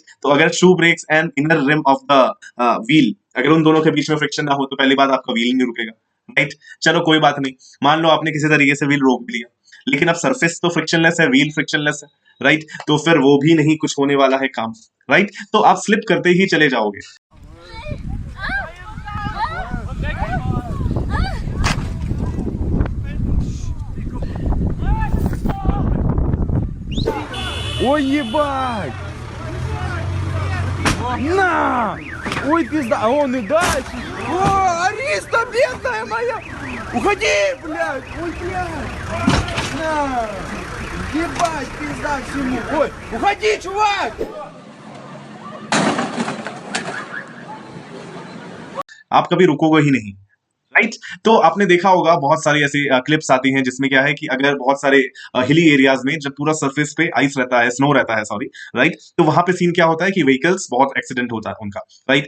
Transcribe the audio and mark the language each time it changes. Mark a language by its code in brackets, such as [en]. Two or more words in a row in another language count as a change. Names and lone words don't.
[hi] तो अगर [en] shoe brakes and inner rim of the wheel, [hi] अगर उन दोनों के बीच में फ्रिक्शन ना हो तो पहली बात आपका व्हील नहीं रुकेगा, राइट। चलो कोई बात नहीं, मान लो आपने किसी तरीके से व्हील रोक भी लिया, लेकिन अब सरफेस तो फ्रिक्शनलेस है, व्हील फ्रिक्शनलेस है, राइट, तो फिर वो भी नहीं कुछ होने वाला है काम, राइट। तो आप स्लिप करते ही चले जाओगे। [ru] Ой, ебать! На! Ой, пизда! А он и дальше! О, Ариста, бедная моя! Уходи, блядь! Ой, блядь! На! Ебать, пизда всему! Ой, уходи, чувак! [hi] आप कभी रुकोगे ही नहीं, राइट। तो आपने देखा होगा बहुत सारी ऐसी क्लिप्स आती हैं जिसमें क्या है कि अगर बहुत सारे [en] hilly areas [hi] में जब पूरा सरफेस पे आइस रहता है, स्नो रहता है, [en] sorry, right, [hi] तो वहां पे सीन क्या होता है कि व्हीकल्स बहुत एक्सीडेंट होता है उनका, राइट।